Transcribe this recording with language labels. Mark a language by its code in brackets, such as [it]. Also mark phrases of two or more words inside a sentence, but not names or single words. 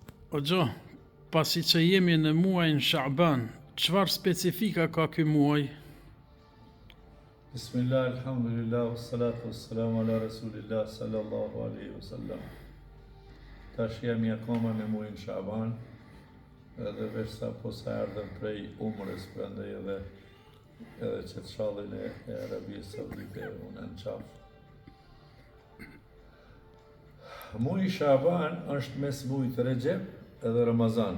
[sq] O gjo, pasi që jemi në muajin Sha'ban, çfarë specifika ka ky muaj? [ar] بسم الله، الحمد لله، والصلاة والسلام على رسول الله صلى الله عليه وسلم. [sq] Tash jemi akoma në muajin Sha'ban, edhe veç sa po sa erdhëm prej umrës, prandaj edhe që të shallin e Arabisë Saudite unë në qafë. Muaji Sha'ban është mes muajit Recep edhe Ramazan.